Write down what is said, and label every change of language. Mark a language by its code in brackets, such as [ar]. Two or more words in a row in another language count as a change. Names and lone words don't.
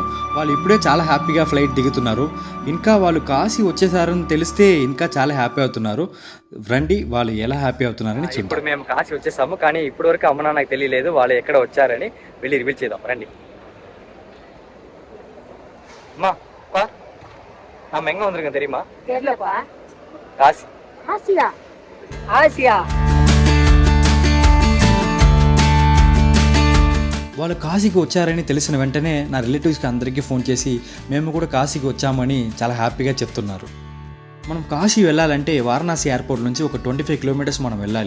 [te] వాళ్ళు ఇప్పుడే చాలా హ్యాపీగా ఫ్లైట్ దిగుతున్నారు. ఇంకా వాళ్ళు కాశీ వచ్చేసారని తెలిస్తే ఇంకా చాలా హ్యాపీ అవుతున్నారు. రండి వాళ్ళు ఎలా హ్యాపీ అవుతున్నారని చూద్దాం. ఇప్పుడు మేము కాశీ వచ్చేసాము, కానీ ఇప్పటి వరకు అమ్మ నాన్నకు తెలియలేదు వాళ్ళు ఎక్కడ వచ్చారని. వెళ్ళి రివీల్ చేద్దాం రండి. [ta] అమ్మా பா, நம்ம எங்க வந்திருக்கோம் தெரியுமா? தெரியலப்பா. காசி. ஆசியா. [te] వాళ్ళు కాశీకి వచ్చారని తెలిసిన వెంటనే నా రిలేటివ్స్కి అందరికీ ఫోన్ చేసి మేము కూడా కాశీకి వచ్చామని చాలా హ్యాపీగా చెప్తున్నారు. మనం కాశీ వెళ్ళాలంటే వారణాసి ఎయిర్పోర్ట్ నుంచి ఒక 25 కిలోమీటర్స్ మనం వెళ్ళాలి.